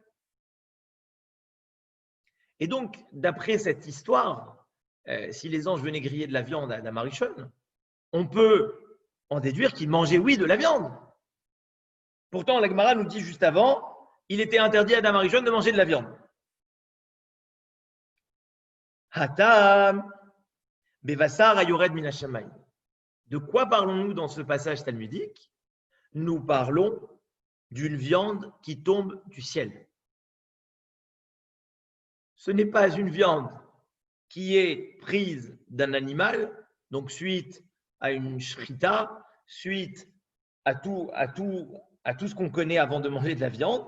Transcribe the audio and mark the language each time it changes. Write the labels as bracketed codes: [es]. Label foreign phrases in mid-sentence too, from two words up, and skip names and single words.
[fr] Et donc, d'après cette histoire, si les anges venaient griller de la viande à Adam Harishon, on peut en déduire qu'il mangeait, oui, de la viande. Pourtant, la Gemara nous dit juste avant, il était interdit à Adam Harishon de manger de la viande. [he] התם, בבשר היורד מן השמים. [fr] De quoi parlons-nous dans ce passage talmudique? Nous parlons d'une viande qui tombe du ciel. Ce n'est pas une viande qui est prise d'un animal, donc suite à une shrita, suite à tout ce qu'on connaît avant de manger de la viande.